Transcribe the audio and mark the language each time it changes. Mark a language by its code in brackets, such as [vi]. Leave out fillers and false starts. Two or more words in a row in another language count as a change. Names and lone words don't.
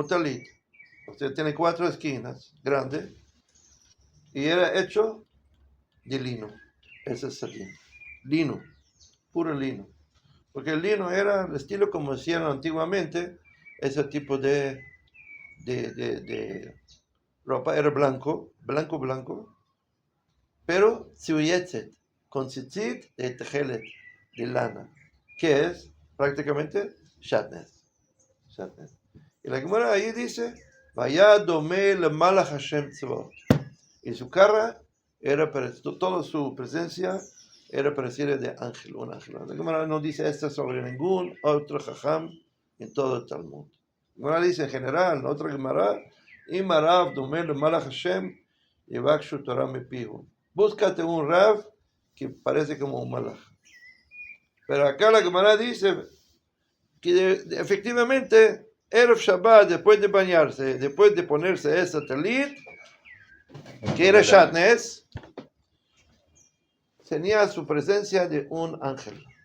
[es] talit, o sea, tiene 4 esquinas grandes y era hecho de lino, ese es sadin, lino, puro lino, porque el lino era el estilo como hacían antiguamente, ese tipo de ropa era blanco, pero tziuyetzet, con tzitzit de tejelet, de lana, que es prácticamente shatnez. Y la Gemara ahí dice, [he] ויהא דומה ל מלאך השם צבאות, [es] y su cara era toda su presencia era parecida de ángel, un ángel. La Gemara no dice esto sobre ningún otro jajam en todo el Talmud. La Gemara dice en general, en otra Gemara, [he] אם הרב דומה למלאך השם יבקשו תורה מפיהו. [es] Búscate un rav que parece como un malach. Pero acá la Gemara dice que efectivamente [he] ערב שבת, [es] después de bañarse, después de ponerse ese talit, que era shatnez, tenía su presencia de un ángel.